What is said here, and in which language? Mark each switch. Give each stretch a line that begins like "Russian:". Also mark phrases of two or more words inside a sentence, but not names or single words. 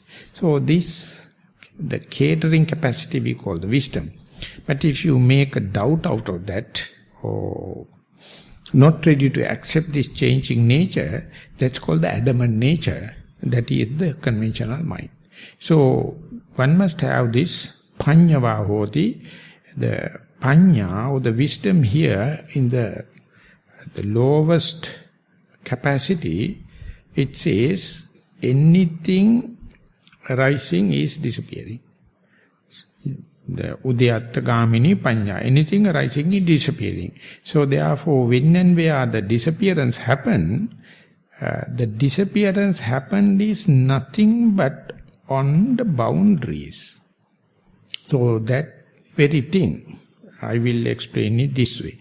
English: So this, the catering capacity we call the wisdom. But if you make a doubt out of that, or not ready to accept this changing nature, that's called the adamant nature. That is the conventional mind. So one must have this
Pali: panyava hoti,
English: the panya or the wisdom here in the lowest capacity. It says anything arising is disappearing.
Pali: The udayatta gamini panya,
English: anything arising is disappearing. So therefore, when and where the disappearance happen, the disappearance happened is nothing but on the boundaries. So that very thing, I will explain it this way.